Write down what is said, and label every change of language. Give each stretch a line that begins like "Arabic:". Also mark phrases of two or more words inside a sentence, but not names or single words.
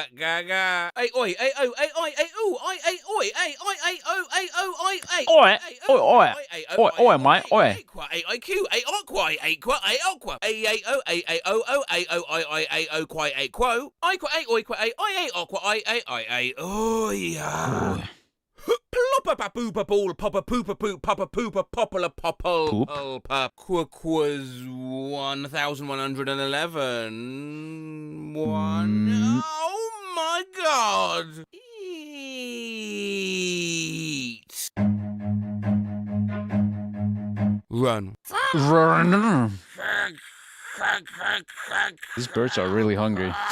English: Ay, oi, ay, oh, ay, oi, ay, ooh, ay, ay, oi, ay, oi, ay, oh, ay, oh, oi, ay. Oi, mate, oi. Ay, ay, Q, ay, aqua, ay, qua, ay, aqua. Ay, ay, oh, ay, ay, oh, oh, ay, oh, ay, ay, ay, oh, quai, ay, quo. Ay, qua, ay, oi, qua, ay, ay, aqua, ay, ay, ay, ay, oh, yeah. Ploppa poopa ball, poppa poopa poop, poppa poopa popula popple, pulpa quaquas 1111. 1. Oh my god! Eat. Run. These birds are really hungry.